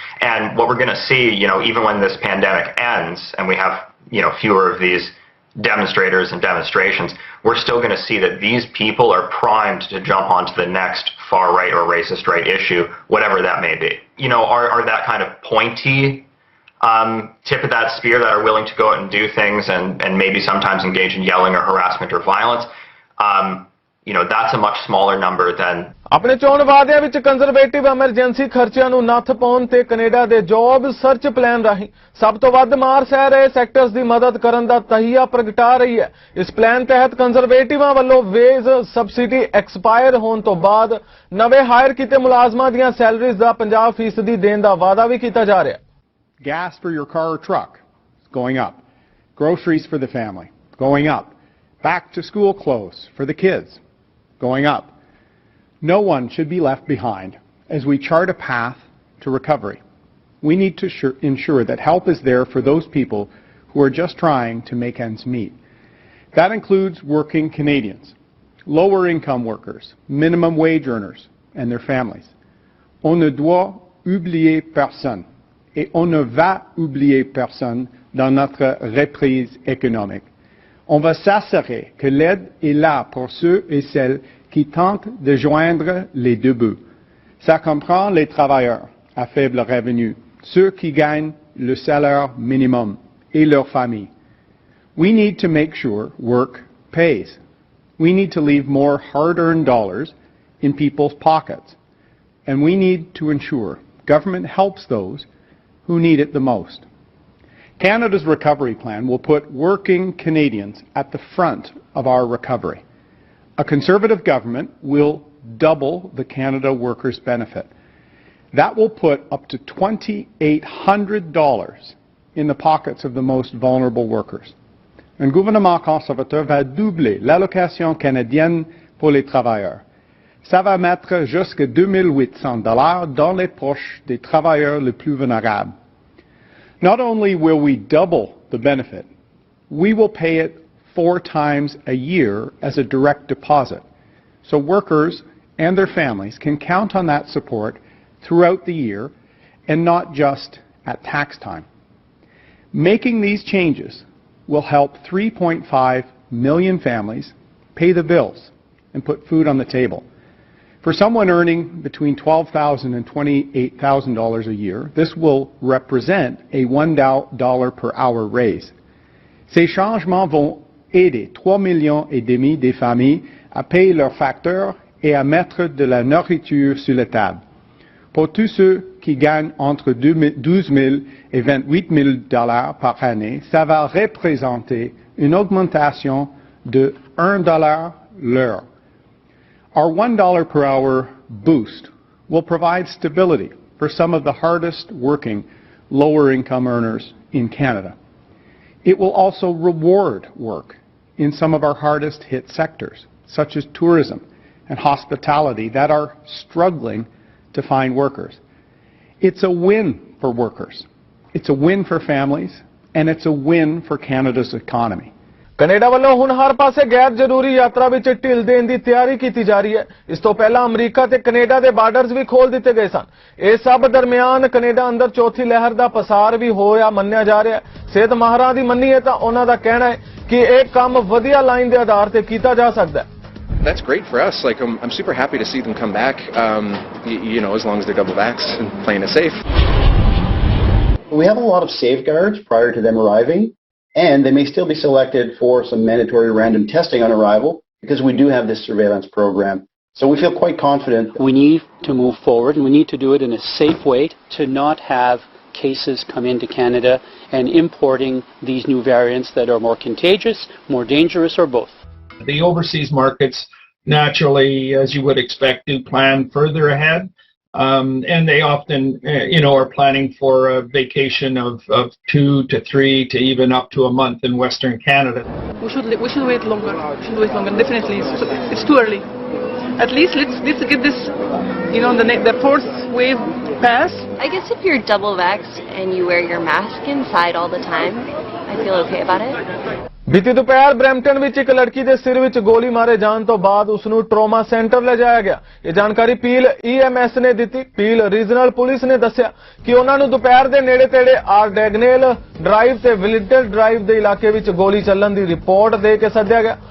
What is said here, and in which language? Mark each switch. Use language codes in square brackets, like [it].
[en] And what we're going to see, even when this pandemic ends and we have, fewer of these demonstrators and demonstrations, we're still going to see that these people are primed to jump onto the next far right or racist right issue, whatever that may be. Are that kind of pointy tip of that spear that are willing to go out and do things and maybe sometimes engage in yelling or harassment or violence, that's a much smaller number than. [pa] ਆਪਣੇ ਚੋਣ ਵਾਅਦਿਆਂ ਵਿੱਚ conservative emergency ਖਰਚਿਆਂ ਨੂੰ ਨੱਥ ਪਾਉਣ ਤੇ Canada ਦੇ ਜੌਬ ਸਰਚ ਪਲਾਨ ਰਾਹੀਂ ਸਭ ਤੋਂ ਵੱਧ ਮਾਰ ਸਹਿ ਰਹੇ ਸੈਕਟਰਸ ਦੀ ਮਦਦ ਕਰਨ ਦਾ ਤਹੀਆ ਪ੍ਰਗਟਾ ਰਹੀ ਹੈ। ਇਸ ਪਲਾਨ ਤਹਿਤ ਕੰਜ਼ਰਵੇਟਿਵਾਂ ਵੱਲੋਂ ਵੇਜ ਸਬਸਿਡੀ ਐਕਸਪਾਇਰ ਹੋਣ ਤੋਂ ਬਾਅਦ ਨਵੇਂ ਹਾਇਰ ਕੀਤੇ ਮੁਲਾਜ਼ਮਾਂ ਦੀਆਂ ਸੈਲਰੀਜ਼ ਦਾ 50% ਦੇਣ ਦਾ ਵਾਅਦਾ ਵੀ ਕੀਤਾ ਜਾ ਰਿਹਾ ਹੈ। [en] Gas for your car or truck is going up. Groceries for the family going up. Back to school clothes for the kids going up. No one should be left behind as we chart a path to recovery. We need to ensure that help is there for those people who are just trying to make ends meet. That includes working Canadians, lower income workers, minimum wage earners, and their families. [fr] On ne doit oublier personne, et on ne va oublier personne dans notre reprise économique. On va s'assurer que l'aide est là pour ceux et celles qui tentent de joindre les deux bouts. Ça comprend les travailleurs à faible revenu, ceux qui gagnent le salaire minimum et leurs familles. [en] We need to make sure work pays. We need to leave more hard-earned dollars in people's pockets. And we need to ensure government helps those who need it the most. Canada's recovery plan will put working Canadians at the front of our recovery. A Conservative government will double the Canada Workers' Benefit. That will put up to $2,800 in the pockets of the most vulnerable workers. [fr] Un gouvernement conservateur va doubler l'allocation canadienne pour les travailleurs. Ça va mettre jusqu'à $2,800 dans les poches des travailleurs les plus vulnérables. [en] Not only will we double the benefit, we will pay it 4 times a year as a direct deposit. So workers and their families can count on that support throughout the year and not just at tax time. Making these changes will help 3.5 million families pay the bills and put food on the table. For someone earning between $12,000 and $28,000 a year, this will represent a $1 per hour raise. [fr] Ces changements vont aider 3,5 millions des familles à payer leurs facteurs et à mettre de la nourriture sur la table. Pour tous ceux qui gagnent entre 12 000 et 28 000 $ par année, ça va représenter une augmentation de $1 l'heure. [en] Our $1 per hour boost will provide stability for some of the hardest working lower income earners in Canada. It will also reward work in some of our hardest hit sectors, such as tourism and hospitality, that are struggling to find workers. It's a win for workers, it's a win for families, and it's a win for Canada's economy. [pa] Canada ਵੱਲੋਂ ਹੁਣ ਹਰ ਪਾਸੇ ਗੈਰ ਜ਼ਰੂਰੀ ਯਾਤਰਾ ਵਿੱਚ ਢਿੱਲ ਦੇਣ ਦੀ ਤਿਆਰੀ ਕੀਤੀ ਜਾ ਰਹੀ ਹੈ। ਇਸ ਤੋਂ ਪਹਿਲਾਂ ਅਮਰੀਕਾ ਤੇ ਕੈਨੇਡਾ ਦੇ ਬਾਰਡਰਸ ਵੀ ਖੋਲ ਦਿੱਤੇ ਗਏ ਸਨ। ਇਸ ਸਭ ਦਰਮਿਆਨ ਕੈਨੇਡਾ ਅੰਦਰ ਚੌਥੀ ਲਹਿਰ ਦਾ ਪਸਾਰ ਵੀ ਹੋਇਆ ਮੰਨਿਆ ਜਾ ਰਿਹਾ ਹੈ। ਸਿਹਤ ਮਾਹਰਾਂ ਦੀ ਮੰਨੀਏ ਤਾਂ ਉਹਨਾਂ ਦਾ ਕਹਿਣਾ ਹੈ ਕਿ ਇਹ ਕੰਮ ਵਧੀਆ ਲਾਈਨ ਦੇ ਆਧਾਰ ਤੇ ਕੀਤਾ ਜਾ ਸਕਦਾ ਹੈ। [en] That's great for us. Like, I'm super happy to see them come back, you know, as long as they're double vaxxed and playing it safe. We have a lot of safeguards prior to them arriving, and they may still be selected for some mandatory random testing on arrival because we do have this surveillance program. So we feel quite confident. We need to move forward, and we need to do it in a safe way to not have cases come into Canada and importing these new variants that are more contagious, more dangerous, or both. The overseas markets, naturally, as you would expect, do plan further ahead. And they often, you know, are planning for a vacation of 2 to 3 to even up to a month in Western Canada. We should wait longer. Definitely, it's too early. At least let's get this, you know, the fourth wave pass. I guess if you're double vaxxed and you wear your mask inside all the time, I feel okay about it. [pa] ਬੀਤੀ ਦੁਪਹਿਰ Brampton ਵਿੱਚ ਇੱਕ ਲੜਕੀ ਦੇ ਸਿਰ ਵਿੱਚ ਗੋਲੀ ਮਾਰੇ ਜਾਣ ਤੋਂ ਬਾਅਦ ਉਸ ਨੂੰ ਟਰਾਮਾ ਸੈਂਟਰ ਲਿਜਾਇਆ ਗਿਆ। ਇਹ ਜਾਣਕਾਰੀ ਪੀਲ EMS ਨੇ ਦਿੱਤੀ। ਪੀਲ ਰੀਜਨਲ ਪੁਲਿਸ ਨੇ ਦੱਸਿਆ ਕਿ ਉਹਨਾਂ ਨੂੰ ਦੁਪਹਿਰ ਦੇ ਨੇੜੇ-ਤੇੜੇ ਆਰਡੈਗਨੇਲ ਡਰਾਈਵ ਤੇ ਵਿਲਿਟਲ ਡਰਾਈਵ ਦੇ ਇਲਾਕੇ ਵਿੱਚ ਗੋਲੀ ਚੱਲਣ ਦੀ ਰਿਪੋਰਟ ਦੇ ਕੇ ਸੱਦਿਆ ਗਿਆ।